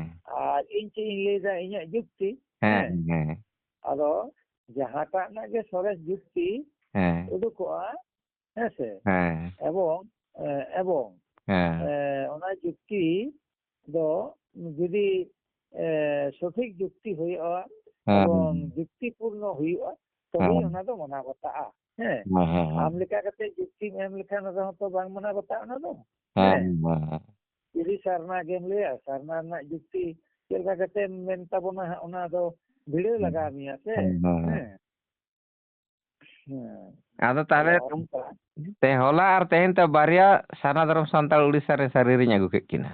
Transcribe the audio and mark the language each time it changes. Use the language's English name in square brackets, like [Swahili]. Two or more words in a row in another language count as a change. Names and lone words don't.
[Santali] ᱟᱨ ᱤᱧ ᱪᱮᱫ ᱤᱧ ᱞᱟᱹᱭᱫᱟ ᱤᱧᱟᱹᱜ ᱡᱩᱠᱛᱤ ᱦᱮᱸ ᱦᱮᱸ ᱟᱫᱚ ᱡᱟᱦᱟᱸᱴᱟᱜ ᱨᱮᱱᱟᱜ ᱜᱮ ᱥᱚᱨᱮᱥ ᱡᱩᱠᱛᱤ ᱦᱮᱸ ᱩᱰᱩᱠᱚᱜᱼᱟ ᱦᱮᱸᱥᱮ ᱦᱮᱸ ᱮᱵᱚᱝ ᱦᱮᱸ ᱚᱱᱟ ᱡᱩᱠᱛᱤ ᱫᱚ ᱡᱩᱫᱤ [Bangla] সঠিক যুক্তি [Santali] ᱦᱩᱭᱩᱜᱼᱟ [Bangla] এবং যুক্তিপূর্ণ [Santali] হুইয়া তবেই ᱚᱱᱟ ᱫᱚ ᱢᱟᱱᱟᱣ ᱵᱟᱛᱟᱜᱼᱟ ᱦᱮᱸ ᱟᱢ ᱞᱮᱠᱟ ᱠᱟᱛᱮ ᱡᱩᱠᱛᱤᱢ ᱮᱢ ᱞᱮᱠᱷᱟᱱ ᱚᱱᱟ ᱦᱚᱸᱛᱚ ᱵᱟᱝ ᱢᱟᱱᱟᱣ ᱵᱟᱛᱟᱜᱼᱟ ᱚᱱᱟ ᱫᱚ ᱦᱮᱸ ᱡᱩᱫᱤ ᱥᱟᱨᱱᱟ ᱜᱮᱢ ᱞᱟᱹᱭᱟ ᱥᱟᱨᱱᱟ ᱨᱮᱱᱟᱜ ᱡᱩᱠᱛᱤ ᱪᱮᱫ ᱞᱮᱠᱟ ᱠᱟᱛᱮᱢ ᱢᱮᱱ ᱛᱟᱵᱚᱱᱟ ᱚᱱᱟ ᱫᱚ ᱵᱷᱤᱲᱟᱹᱣ ᱞᱟᱜᱟᱣ ᱢᱮᱭᱟ ᱥᱮ ᱦᱮᱸ ᱟᱫᱚ ᱛᱟᱦᱞᱮ ᱦᱚᱞᱟ ᱟᱨ ᱛᱮᱦᱮᱧ ᱛᱚ ᱵᱟᱨᱭᱟ ᱥᱟᱨᱱᱟ ᱫᱷᱚᱨᱚᱢ ᱥᱟᱱᱛᱟᱲ ᱩᱲᱤᱥᱥᱟ ᱨᱮ ᱥᱟᱹᱨᱤ ᱨᱤᱧ ᱟᱹᱜᱩ ᱠᱮᱫ ᱠᱤᱱᱟ